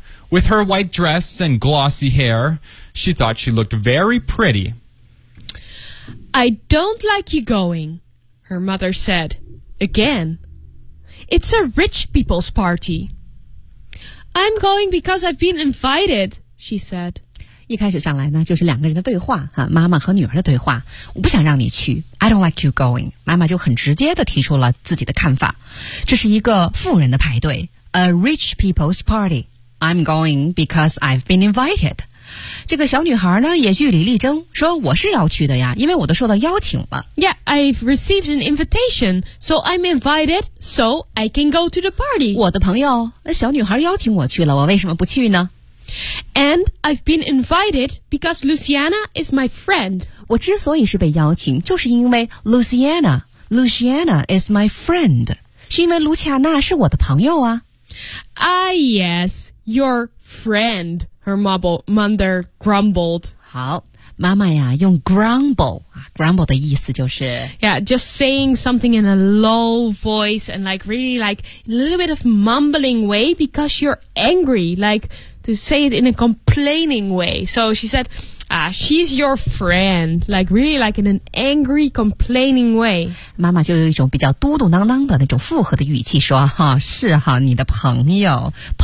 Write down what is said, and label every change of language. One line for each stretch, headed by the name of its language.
English: With her white dress and glossy hair, she thought she looked very pretty. "I don't like you going," her mother said again. "It's a rich people's party." "I'm going because I've been invited," she said.
Chinese: 一开始上来呢，就是两个人的对话，哈，妈妈和女儿的对话。我不想让你去 ，
English: I don't like you going。
Chinese: 妈妈就很直接地提出了自己的看法。这是一个富人的派对 ，
English: a rich people's party。 I'm going because I've been invited。
Chinese: 这个小女孩呢，也据理力争，说我是要去的呀，因为我都受到邀请了。
English: Yeah, I've received an invitation, so I'm invited, so I can go to the party.
Chinese: 我的朋友，小女孩邀请我去了，我为什么不去呢？
English: And I've been invited because Luciana is my friend.
Chinese: 我之所以是被邀请，就是因为 Luciana
English: is my friend.
Chinese: 是因为卢恰娜是我的朋友啊。
English: Ah, yes, your friend, her mother grumbled.
Chinese: 好，妈妈呀，用 grumble 的意思就是
English: Yeah, just saying something in a low voice and like really like a little bit of mumbling way because you're angry, like... To say it in a complaining way. So she said, she's your friend. Like, really, like in an angry, complaining way.
Chinese: 妈妈就有一种比较嘟嘟囔囔的那种附和的语气说，哈，是哈，你的朋友。